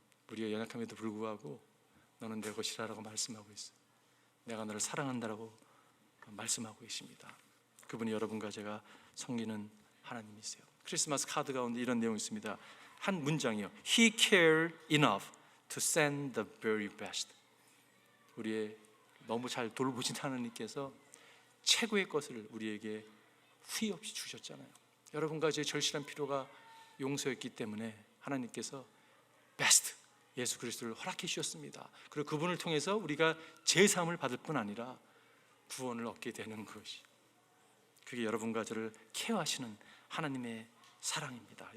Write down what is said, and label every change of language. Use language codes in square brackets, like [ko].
[ko] 우리가 연약함에도 불구하고 너는 내 것이라고 말씀하고 있어요. 내가 너를 사랑한다라고 말씀하고 계십니다. 그분이 여러분과 제가 섬기는 하나님이세요. 크리스마스 카드 가운데 이런 내용이 있습니다. 한 문장이요. [en] He cared enough to send the very best. [ko] 우리의 너무 잘 돌보신 하나님께서 최고의 것을 우리에게 후회 없이 주셨잖아요. 여러분과 제 절실한 필요가 용서였기 때문에 하나님께서 베스트 예수 그리스도를 허락해 주셨습니다. 그리고 그분을 통해서 우리가 제사함을 받을 뿐 아니라 구원을 얻게 되는 것이, 그게 여러분과 저를 케어하시는 하나님의 사랑입니다.